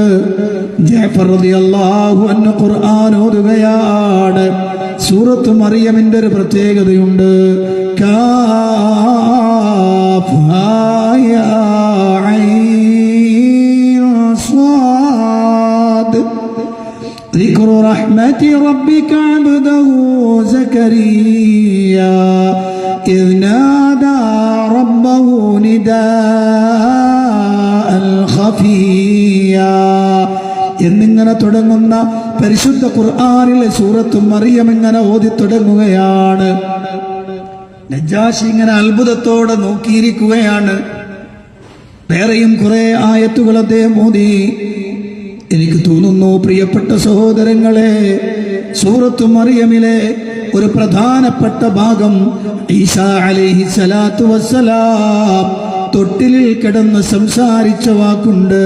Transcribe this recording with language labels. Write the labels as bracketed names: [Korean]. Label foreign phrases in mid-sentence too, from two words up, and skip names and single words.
[Malayalam] ജഅഫർ [Arabic] رضي الله عنه [Malayalam] ഖുർആൻ ഓതുകയാണ്. സൂറത്ത് മറിയമിന്റെ ഒരു പ്രത്യേകതയുണ്ട്. [Arabic] كاف ها عين صاد ذكر رحمة ربك عبده زكريا إذ نادى ربه نداء خفيا [Malayalam] എന്നിങ്ങനെ തുടങ്ങുന്ന പരിശുദ്ധ ഖുർആനിലെ സൂറത്ത് മറിയം ഇങ്ങനെ ഓതി തുടങ്ങുകയാണ്. നജ്ജാശി ഇങ്ങനെ അത്ഭുതത്തോടെ നോക്കിയിരിക്കുകയാണ്. വേറെയും കുറെ ആയത്തുകൾ അദ്ദേഹം ഓതി. എനിക്ക് തോന്നുന്നു പ്രിയപ്പെട്ട സഹോദരങ്ങളെ, സൂറത്ത് മറിയമിലെ ഒരു പ്രധാനപ്പെട്ട ഭാഗം ഈസാ [Arabic] عليه الصلاة والسلام [Malayalam] തൊട്ടിലിൽ കിടന്ന് സംസാരിച്ച വാക്കുണ്ട്.